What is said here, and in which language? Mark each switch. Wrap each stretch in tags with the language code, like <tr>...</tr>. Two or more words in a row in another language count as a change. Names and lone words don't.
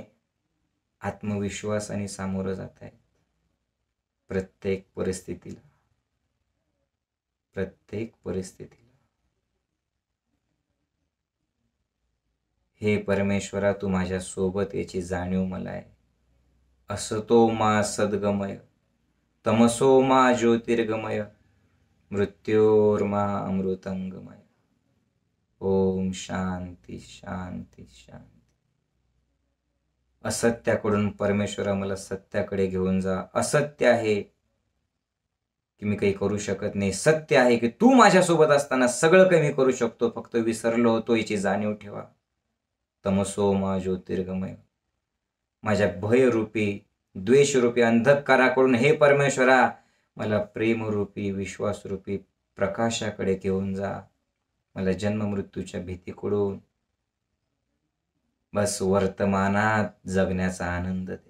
<mr>आत्मविश्वासाने सामोरं जात आहे प्रत्येक परिस्थितीला. प्रत्येक परिस्थितीला. हे परमेश्वरा, तू माझ्या सोबत याची जाणीव मला आहे.</mr> <sa>असतो मा सद्गमय, तमसो मा ज्योतिर्गमय, मृत्योर्मा अमृतंगमय. ओम शांती शांती शांती.</sa> <mr>असत्याकडून परमेश्वरा मला सत्याकडे घेऊन जा. असत्य आहे की मी काही करू शकत नाही. सत्य आहे की तू माझ्यासोबत असताना सगळं काही मी करू शकतो. फक्त विसरलो होतो याची जाणीव ठेवा.</mr> <sa>तमसो मा ज्योतिर्गमय.</sa> <mr>माझ्या भयरूपी, द्वेषरूपी अंधकाराकडून हे परमेश्वरा मला प्रेमरूपी, विश्वासरूपी प्रकाशाकडे घेऊन जा. मला जन्म मृत्यूच्या भीतीकडून बस वर्तमानात जगण्याचा आनंद दे.</mr>